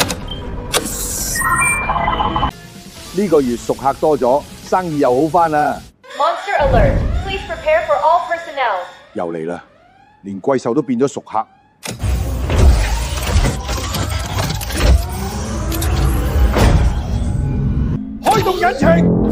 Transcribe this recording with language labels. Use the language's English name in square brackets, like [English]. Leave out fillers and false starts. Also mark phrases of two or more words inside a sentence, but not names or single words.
[Cantonese] 呢個月熟客多咗，生意又好翻啦。 [English] Monster alert! Please prepare for all personnel. [Cantonese] 又嚟啦，連怪獸都變咗熟客。開動引擎！